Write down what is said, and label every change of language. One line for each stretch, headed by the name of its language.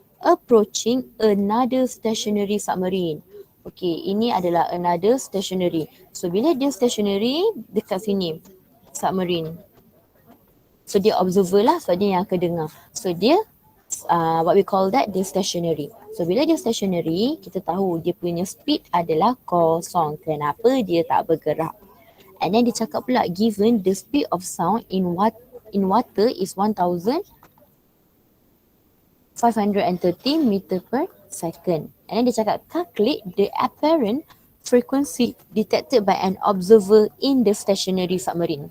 English: Approaching another stationary submarine. Okay,
Malay: ini adalah
English: another stationary.
Malay: So bila dia stationary dekat sini, submarine. So dia observer lah sebab dia yang akan dengar.
English: So dia what we call that, dia stationary.
Malay: So bila dia stationary, kita tahu dia punya speed adalah kosong. Kenapa dia tak bergerak?
English: And then
Malay: dia cakap pula,
English: given the speed of sound in water is 1000 530 meter per second. And then
Malay: dia cakap
English: calculate the apparent frequency detected by an observer in the stationary submarine.